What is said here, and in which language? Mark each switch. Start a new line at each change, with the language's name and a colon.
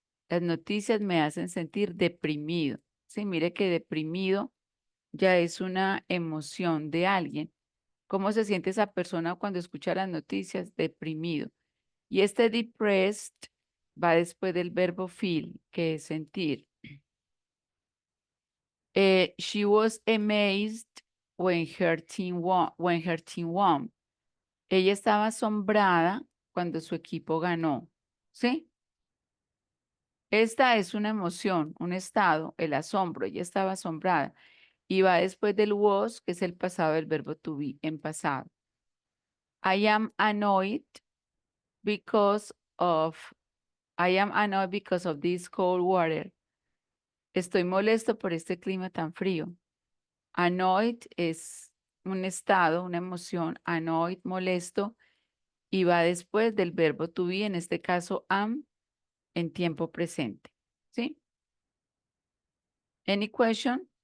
Spanish: Las noticias me hacen sentir deprimido. Sí, mire que deprimido ya es una emoción de alguien. ¿Cómo se siente esa persona cuando escucha las noticias? Deprimido. Y este depressed va después del verbo feel, que es sentir.
English: She was amazed when her team won.
Spanish: Ella estaba asombrada cuando su equipo ganó. ¿Sí? Esta es una emoción, un estado, el asombro. Ella estaba asombrada. Y va después del was, que es el pasado del verbo to be, en pasado.
English: I am annoyed because of, I am annoyed because of this cold water.
Spanish: Estoy molesto por este clima tan frío. Annoyed es un estado, una emoción. Annoyed, molesto. Y va después del verbo to be, en este caso am, en tiempo presente. ¿Sí?
English: Any question?